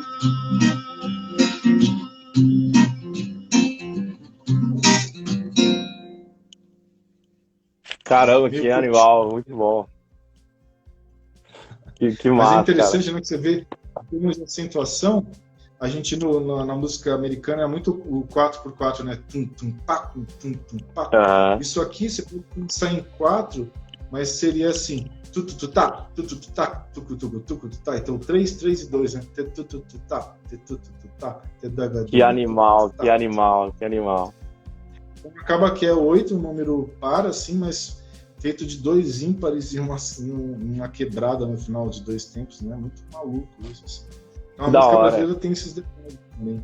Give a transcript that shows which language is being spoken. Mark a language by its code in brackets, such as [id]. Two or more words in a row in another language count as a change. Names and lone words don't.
[pt] Caramba, que animal, muito bom. Que Mas massa, é interessante, cara. né, que você vê, em termos de acentuação, a gente na música americana é muito o 4x4, né? Tum, tum, pá, tum, tum, tum, pá. Uhum. Isso aqui você pode pensar em 4, mas seria assim, tu, tu, tu, tá, tu, tu, tu, tá, tu, tu, tu, tu, tu, tá. Então 3, 3 e 2, né? Te, tu, tu, tu, tá, te, tu, tu, tu, tá, te, daga, Que animal, que animal, que animal. Acaba que é 8, um número par, assim, mas feito de 2 ímpares e uma quebrada no final de 2 tempos, né? Muito maluco isso, assim. Então a música brasileira tem esses detalhes também.